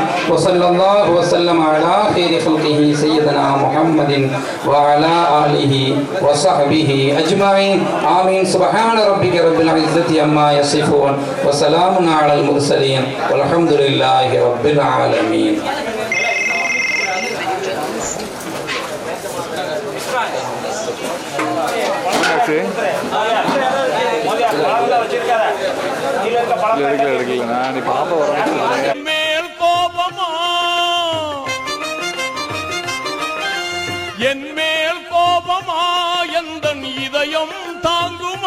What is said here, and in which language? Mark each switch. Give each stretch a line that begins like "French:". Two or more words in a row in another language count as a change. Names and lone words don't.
Arabic: وصلى الله وسلم على خير خلقه سيدنا محمد وعلى آله وصحبه أجمعين. آمين. سبحان ربك رب العزة عما يصفون وسلام على المرسلين والحمد لله رب العالمين.
Tamil: மேல் கோபமா என் மேல் கோபமா எந்தன் இதயம் தாங்குமா?